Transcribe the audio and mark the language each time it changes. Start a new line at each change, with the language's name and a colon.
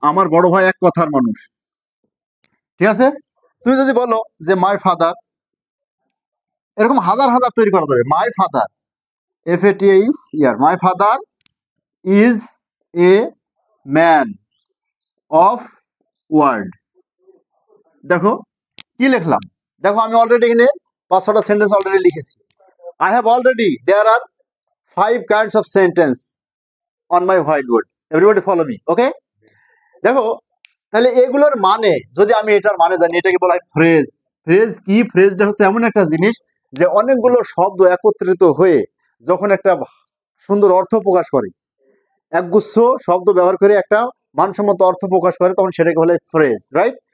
Bangla: আমার বড় ভাই এক কথার মানুষ, ঠিক আছে? তুমি যদি বলো যে
English: my father,
Bangla: এরকম হাজার হাজার তৈরি করা যাবে।
English: My father, FATH ইয়ার, my father is a man of word.
Bangla: দেখো কি লিখলাম, দেখো আমি অলরেডি এখানে 5-6টা সেন্টেন্স অলরেডি লিখেছি।
English: I have already, there are 5 kinds of sentence on my whiteboard. Everybody follow me, okay?
Bangla: দেখো তাহলে এগুলোর মানে যদি আমি এটার মানে জানি, এটাকে বলা হয় ফ্রেজ। ফ্রেজ কি? ফ্রেজটা হচ্ছে এমন একটা জিনিস যে অনেকগুলো শব্দ একত্রিত হয়ে যখন একটা সুন্দর অর্থ প্রকাশ করে, একগুচ্ছ শব্দ ব্যবহার করে একটা মানসম্মত অর্থ প্রকাশ করে, তখন সেটাকে বলে ফ্রেজ। রাইট?